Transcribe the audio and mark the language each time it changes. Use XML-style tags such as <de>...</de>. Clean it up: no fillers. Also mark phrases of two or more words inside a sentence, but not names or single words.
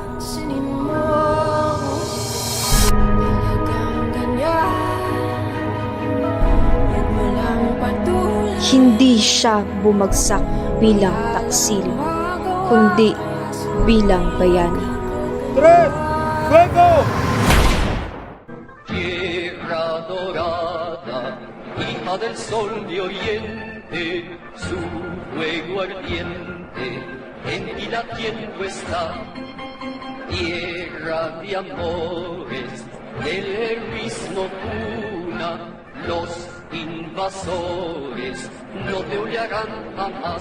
<tl>Hindi siya bumagsak bilang taksil, kundi bilang bayani.</tl> <es>Tierra dorada, hija del sol de oriente, su fuego ardiente en ti latiendo está. Tierra de amores, del heroísmo cuna, los invasores no te hollarán jamás.</es>